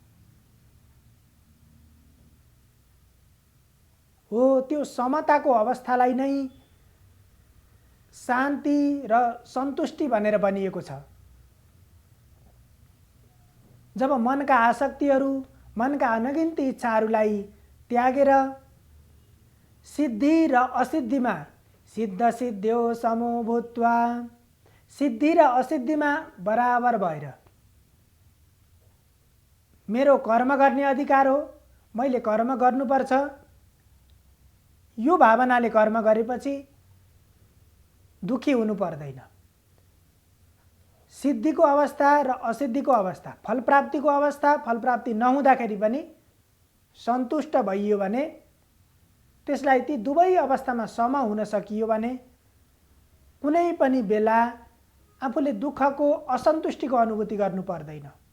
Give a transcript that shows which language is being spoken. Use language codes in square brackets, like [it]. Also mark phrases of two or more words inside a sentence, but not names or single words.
[ne] हो त्यो समताको अवस्थालाई नै शान्ति र सन्तुष्टि भनेर भनिएको छ। जब मनका आसक्तिहरू, मनका अनगिन्ती इच्छाहरूलाई त्यागेर सिद्धि र असिद्धिमा सिद्ध [sa] सिद्ध्यो समो भूत्वा, [ne] सिद्धि र असिद्धिमा बराबर भएर मेरो कर्म गर्ने अधिकार हो, मैले कर्म गर्नुपर्छ, यो भावनाले कर्म गरेपछि दुखी हुनु पर्दैन। सिद्धिको अवस्था र असिद्धिको अवस्था, फल प्राप्तिको अवस्था, फल प्राप्ति नहुँदाखेरि पनि सन्तुष्ट भइयो भने, त्यसलाई ती दुवै अवस्थामा सम हुन सकियो भने कुनै पनि बेला आफूले दुःखको, असन्तुष्टिको अनुभूति गर्नु पर्दैन।